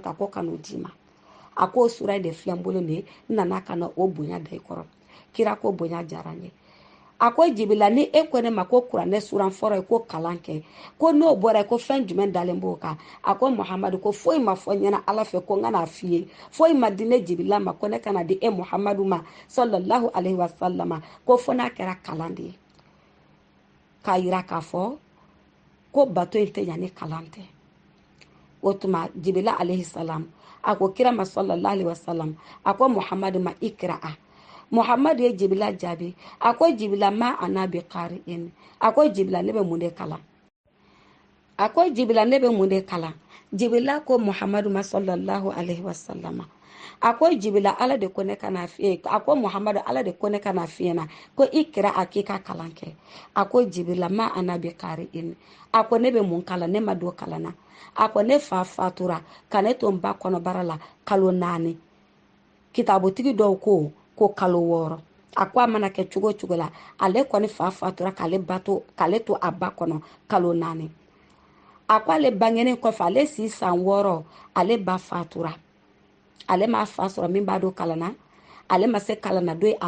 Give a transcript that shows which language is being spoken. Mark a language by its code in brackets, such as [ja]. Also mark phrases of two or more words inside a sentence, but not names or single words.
[bm] ta ko kan'o d'i ma a k'o sura in de filɛ n bolo nin n nana ka na o bonya da i kɔrɔ kira ko bonya diyara n ye a ko Jibirila ni e ko ne ma ko kuranɛ sura fɔlɔ ye ko kalan kɛ ko n'o bɔra ko fɛn jumɛn dalen b'o kan a ko Muhamadu ko foyi ma fɔ ɲɛna ala fɛ ko n ka n'a f'i ye foyi ma di ne Jibirila ma ko ne kana di e Muhamadu ma [ar] صلى الله عليه وسلم [bm] ko fo n'a kɛra kalan de ye k'a yira k'a fɔ ko bato in tɛ ɲa ni kalan tɛ o tuma Jibirila [ar] عليه السلام [bm] a ko kira ma [ar] صلى الله عليه وسلم [bm] a ko Muhamadu ma Ikra Muhamadu ye Jibirila jaabi a ko Jibirila ma [ar] أنا بقارئ [bm] a ko Jibirila ne bɛ mun de kalan a ko Jibirila ne bɛ mun de kalan Jibirila ko Muhamadu ma [ar] صلى الله عليه وسلم [bm] a ko Jibirila ala de ko ne kana f'i a ko Muhamadu ala de ko ne kana f'i ɲɛna ko Ikra a k'i ka kalan kɛ a ko Jibirila ma [ar] أنا بقارئ [bm] a ko ne bɛ mun kalan ne ma don kalan na a ko ne fa fatura ka ne to n ba kɔnɔbara la kalo 4 kitabutigi dɔw ko kalo 6 a ko a mana kɛ cogo cogo la ale kɔni fa fatura k'ale to a ba kɔnɔ kalo 4 a ko ale bangenen kɔfɛ ale si san 6 ale ba fatura ale ma fa sɔrɔ min b'a don kalan na ale ma se kalan na don a